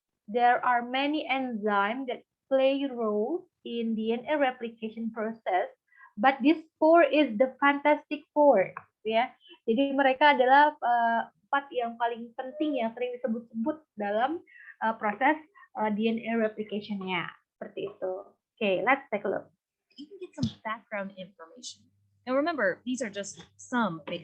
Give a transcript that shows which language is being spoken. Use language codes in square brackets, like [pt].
[en] There are many enzymes that play roles in DNA replication process, but this 4 is the fantastic 4, ya. [id] Jadi mereka adalah 4 yang paling penting yang sering disebut-sebut dalam proses DNA replication-nya. Seperti itu. [en] Okay, let's take a look. you can get some background information. Now remember, these are just some.